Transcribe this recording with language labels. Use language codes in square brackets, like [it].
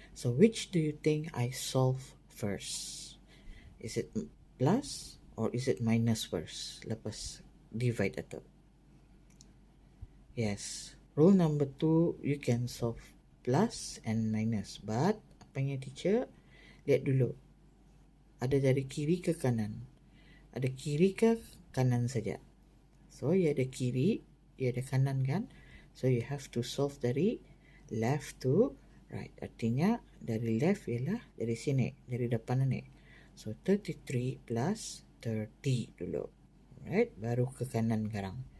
[en] So which do you think I solve first? Is it plus or is it minus first? Lepas divide atau? Yes, rule number 2, you can solve plus and minus, but apanya teacher? [ms] Lihat dulu, ada dari kiri ke kanan, ada kiri ke kanan saja. So ia ada kiri, ia ada kanan kan? [en] So you have to solve dari left to right. [ms] Artinya dari left ialah dari sini, dari depan ni. So 33 plus 30 dulu. Right, baru ke kanan sekarang.